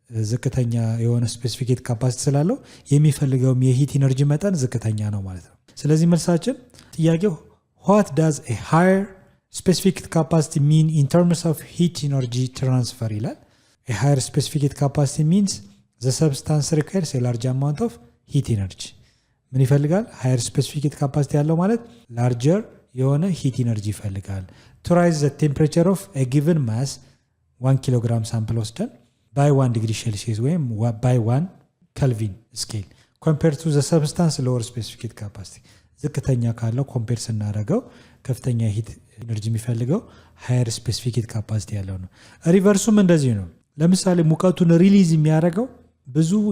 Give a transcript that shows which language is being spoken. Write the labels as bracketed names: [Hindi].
[Amharic] ዝቅተኛ የሆነ ስፔሲፊክ ሂት ካፓሲቲ ስላለው የሚፈልገውም የሂት ኢነርጂ መጠን ዝቅተኛ ነው ማለት ነው። ስለዚህ መልሳችን ጥያቄው [English] what does a higher specific heat capacity mean in terms of heat energy transfer [Amharic] ይላል። [English] a higher specific heat capacity means the substance requires a large amount of heat energy። [Amharic] ምን ይፈልጋል? [English] higher specific heat capacity [Amharic] ያለው ማለት [English] larger [Amharic] የሆነ ሂት ኢነርጂ ይፈልጋል። [English] to rise the temperature of a given mass 1 [Amharic] ኪሎ ግራም ሳምፕል ወስደን [English] by 1 degree Celsius [Amharic] ወይም [English] by 1 Kelvin scale compared to the substance lower specific heat capacity [Amharic] ዝቅተኛ ካለው ኮምፔር ስናደርገው ከፍተኛ ሂት ኢነርጂ የሚፈልገው ሃየር ስፔሲፊክ ሂት ካፓሲቲ ያለው ነው። ሪቨርሱም እንደዚህ ነው። ለምሳሌ ሙቀቱን ሪሊዝ የሚያደርገው ብዙ